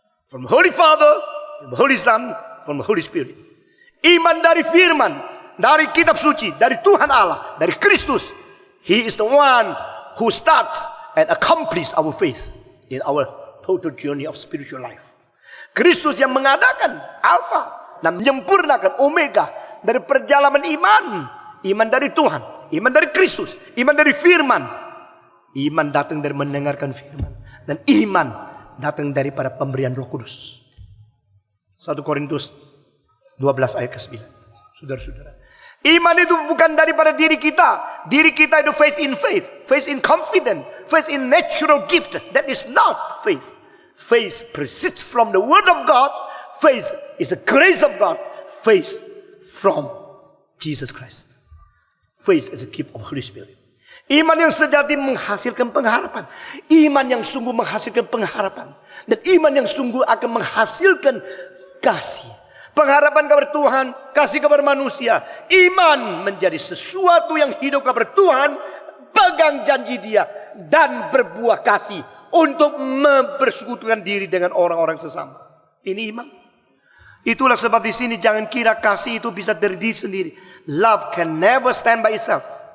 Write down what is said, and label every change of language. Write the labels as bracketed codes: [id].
[en] From Holy Father, from Holy Son, from the Holy Spirit. [id] Iman dari firman, dari kitab suci, dari Tuhan Allah, dari Kristus. [en] He is the one who starts and accomplishes our faith in our total journey of spiritual life. [id] Kristus yang mengadakan Alfa dan menyempurnakan Omega dari perjalanan iman. Iman dari Tuhan, iman dari Kristus, iman dari firman. Iman datang dari mendengarkan firman. Dan iman datang daripada pemberian Roh Kudus. 1 Korintus 12 ayat ke-9. Saudara-saudara. Iman itu bukan daripada diri kita. Diri kita itu [en] faith in faith. Faith in confidence. Faith in natural gift. That is not faith. Faith proceeds from the word of God. Faith is the grace of God. Faith from Jesus Christ. Faith is a gift of Holy Spirit. [id] Iman yang sejati menghasilkan pengharapan. Iman yang sungguh menghasilkan pengharapan. Dan iman yang sungguh akan menghasilkan kasih. Pengharapan kepada Tuhan, kasih kepada manusia. Iman menjadi sesuatu yang hidup kepada Tuhan. Pegang janji dia. Dan berbuah kasih. Untuk mempersekutukan diri dengan orang-orang sesama. Ini iman. Itulah sebab di sini jangan kira kasih itu bisa dari diri sendiri. [en] Love can never stand by itself.